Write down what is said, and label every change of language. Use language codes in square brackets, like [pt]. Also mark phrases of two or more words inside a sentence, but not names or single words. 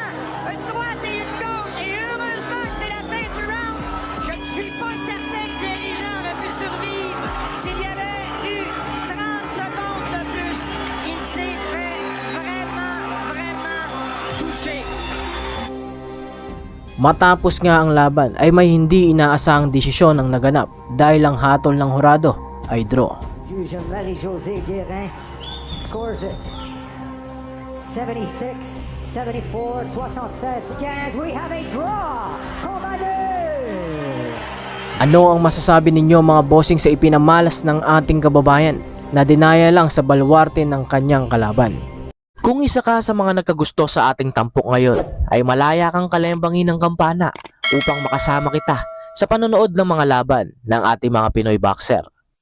[fr] Une droite et une gauche. Et heureusement que c'est la fin du round. Je ne suis pas certain que Thierry Jean aurait pu survivre s'il y avait eu 30 secondes de plus. Il s'est fait vraiment toucher. [tl] Matapos nga ang laban ay may hindi inaasahang desisyon ang naganap dahil ang hatol ng hurado ay draw. [en] Juge Marie-Josée Guérin scores it. 76, 74, 76, 15. We have a draw. [fr] Combat nul. [tl] Ano ang masasabi ninyo mga bossing sa ipinamalas ng ating kababayan na dinaya lang sa baluarte ng kanyang kalaban? Kung isa ka sa mga nagkagusto sa ating tampok ngayon, ay malaya kang kalembangin ng kampana upang makasama kita sa panonood ng mga laban ng ating mga Pinoy boxer.